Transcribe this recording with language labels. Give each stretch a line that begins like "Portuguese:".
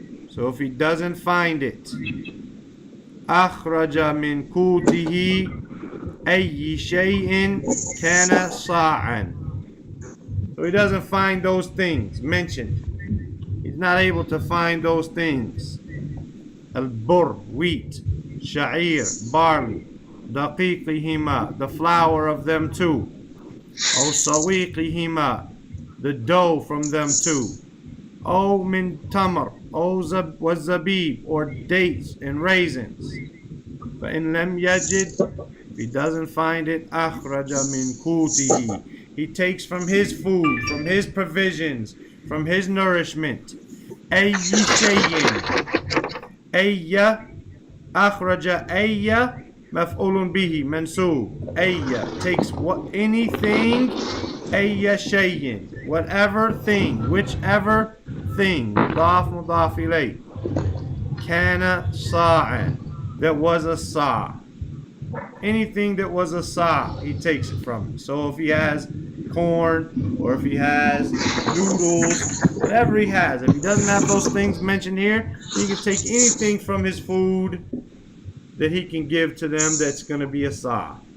English: So if he doesn't find it,
Arabic: أَخْرَجَ مِنْ قُوتِهِ أَيِّ شَيْءٍ كَانَ صَاعًا.
English: So he doesn't find those things mentioned. He's not able to find those things. Al-burr, wheat. Sha'ir, barley. Daqiqihima, the flour of them too. O sawiqihima, the dough from them too.
Arabic: O min tamr, o was zabib,
English: or dates and raisins.
Arabic: فَإِن لَمْ يَجِدْ.
English: If he doesn't find it,
Arabic: أَخْرَجَ مِنْ قُوتِهِ.
English: He takes from his food, from his provisions, from his nourishment.
Arabic: أَيِّ شَيْءٍ. أَيَّ أَخْرَجَ أَيَّ مَفْعُولٌ بِهِ مَنْصُوب.
English: أَيَّ takes what, anything.
Arabic: أَيَّ شَيْءٍ,
English: whatever thing, whichever thing.
Arabic: مضاف مضاف إليه. كَانَ صَاعًا,
English: that was a sa'. Anything that was a sa', he takes it from it. So if he has corn, or if he has noodles, whatever he has, if he doesn't have those things mentioned here, he can take anything from his food that he can give to them that's going to be a sa'.